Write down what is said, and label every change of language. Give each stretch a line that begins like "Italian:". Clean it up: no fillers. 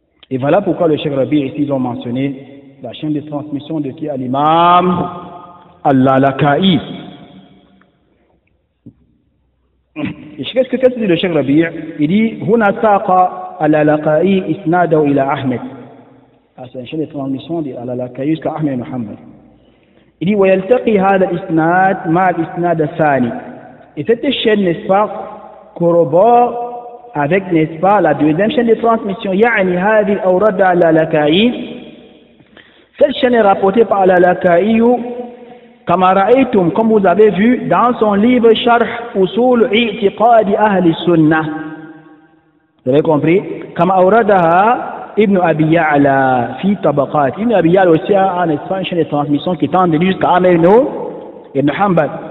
French: Et voilà pourquoi le Cheikh Rabi ici ils ont mentionné la chaîne de transmission de qui? À l'imam Al-Lalaka'i. Qu'est-ce que dit le Cheikh Rabi? Il dit
Arabic: Huna saqa Al-Lalaka'i isnadahu ila Ahmed.
French: C'est une chaîne de transmission de Al-Lalaka'i jusqu'à Ahmed ibn Hanbal. Il dit
Arabic: ويلتقي هذا الإسناد مع الإسناد الثاني.
French: Et cette chaîne, n'est-ce pas, corrobore avec, n'est-ce pas, la deuxième chaîne de transmission.
Arabic: يعني هذه الأوراد الlalaka'i.
French: Cette chaîne est rapportée par الlalaka'i
Arabic: كما رأيتم,
French: comme vous avez vu dans son livre
Arabic: شرح أصول اعتقاد أهل السنة.
French: Vous avez compris?
Arabic: كما أوردها Ibn Abi Ya'la fi tabaqat.
French: Ibn Abi Ya'la aussi a une chaîne de transmission qui tend jusqu'à Ahmed ibn Hanbal.